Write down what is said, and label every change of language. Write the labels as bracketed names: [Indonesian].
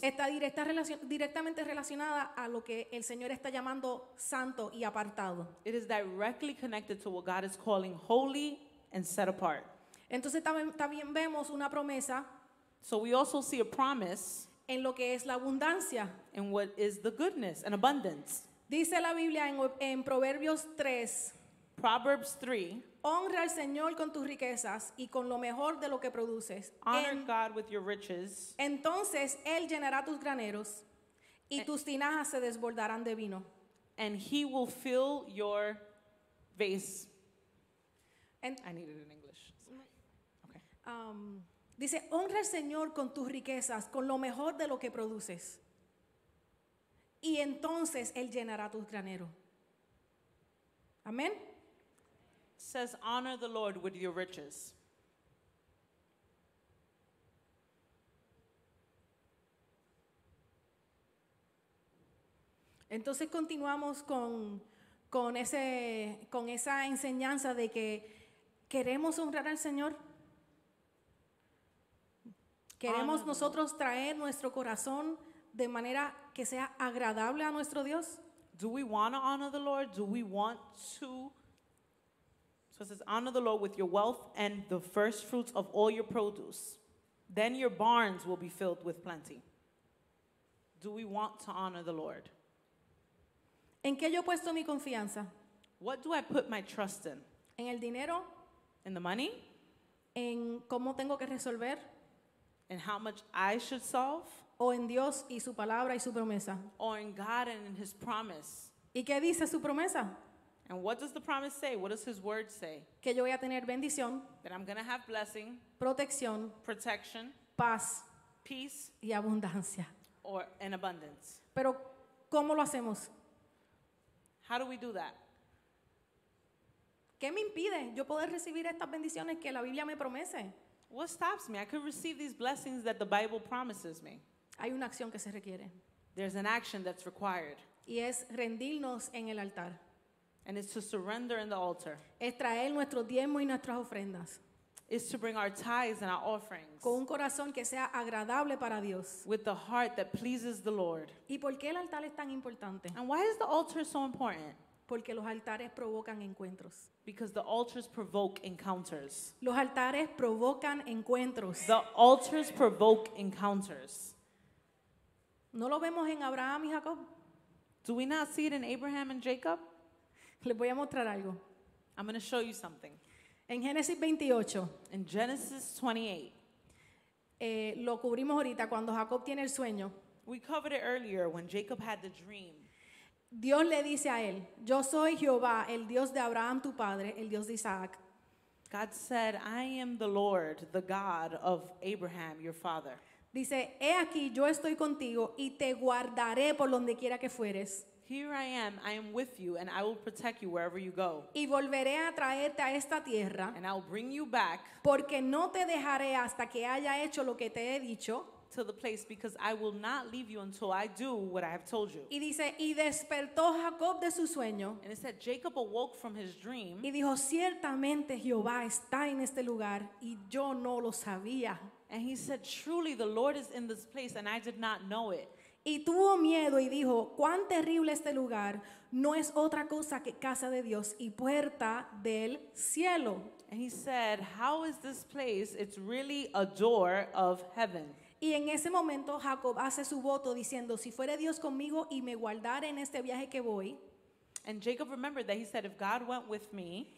[Spanish] Está directamente relacionada a lo que el Señor está llamando santo y apartado. [English] It is directly connected to what God is calling holy and set apart. [Spanish] Entonces también vemos una promesa [English] So we also see a promise [Spanish] en lo que es la abundancia. [English] in what is the goodness and abundance. [Spanish] Dice la Biblia en Proverbios 3: [English] Proverbs 3, [Spanish] honra al Señor con tus riquezas y con lo mejor de lo que produces. [English] honor God with your riches, [Spanish] Entonces Él llenará tus graneros y tus tinajas se desbordarán de vino. [English] and he will fill your vase. [Spanish] En- [English] I need it in English. Okay. [Spanish] Dice: honra al Señor con tus riquezas, con lo mejor de lo que produces. Y entonces Él llenará tus graneros. Amén. [English] It says, honor the Lord with your riches. [Spanish] Entonces continuamos con esa enseñanza de que queremos honrar al Señor. Queremos [English] Honor. [Spanish] nosotros traer nuestro corazón de manera que sea agradable a nuestro Dios. [English] Do we want to honor the Lord? Do we want to? So it says, honor the Lord with your wealth and the first fruits of all your produce. Then your barns will be filled with plenty. Do we want to honor the Lord? [Spanish] ¿En qué yo he puesto mi confianza? [English] What do I put my trust in? [Spanish] ¿En el dinero? [English] In the money? [Spanish] ¿En cómo tengo que resolver? [English] In how much I should solve? [Spanish] ¿O en Dios y su palabra y su promesa? [English] Or in God and in his promise? [Spanish] ¿Y qué dice su promesa? [English] And what does the promise say? What does his word say? [Spanish] Que yo voy a tener bendición, [English] That I'm going to have blessing, [Spanish] protección, [English] protection, [Spanish] paz [English] peace, [Spanish] y abundancia. [English] or in abundance. [Spanish] Pero ¿cómo lo hacemos? [English] How do we do that? [Spanish] ¿Qué me impide yo poder recibir estas bendiciones que la Biblia me promete? [English] What stops me? I could receive these blessings that the Bible promises me. [Spanish] Hay una acción que se requiere [English] There's an action that's required, [Spanish] y es rendirnos en el altar. [English] and it's to surrender in the altar. [Spanish] Es traer nuestros diezmos y nuestras ofrendas [English] It's to bring our tithes and our offerings [Spanish] con un corazón que sea agradable para Dios. [English] with the heart that pleases the Lord. [Spanish] ¿Y por qué el altar es tan importante? [English] And why is the altar so important? [Spanish] Porque los altares provocan encuentros. [English] Because the altars provoke encounters. [Spanish] Los altares provocan encuentros. [English] The altars provoke encounters. [Spanish] ¿No lo vemos en Abraham y Jacob? [English] Do we not see it in Abraham and Jacob? [Spanish] Les voy a mostrar algo. [English] I'm going to show you something. [Spanish] En Génesis 28, [English] In Genesis 28, [Spanish] lo cubrimos ahorita cuando Jacob tiene el sueño. [English] we covered it earlier when Jacob had the dream. [Spanish] Dios le dice a él: yo soy Jehová, el Dios de Abraham tu padre, el Dios de Isaac. [English] God said, I am the Lord, the God of Abraham, your father. [Spanish] Dice: he aquí yo estoy contigo y te guardaré por donde quiera que fueres. [English] Here I am with you, and I will protect you wherever you go. [Spanish] y volveré a traerte a esta tierra, [English] And I will bring you back [Spanish] porque no te dejaré hasta que haya hecho lo que te he dicho. [English] to the place, because I will not leave you until I do what I have told you. [Spanish] Y dice, y despertó Jacob de su sueño [English] And it said Jacob awoke from his dream, [Spanish] y dijo, ciertamente Jehová está en este lugar y yo no lo sabía. [English] and he said, truly the Lord is in this place, and I did not know it. [Spanish] Y tuvo miedo y dijo, cuán terrible este lugar, no es otra cosa que casa de Dios y puerta del cielo. [English] And he said, how is this place? It's really a door of heaven. [Spanish] Y en ese momento Jacob hace su voto diciendo, si fuere Dios conmigo y me guardara en este viaje que voy, [English] And Jacob remembered that he said, if God went with me,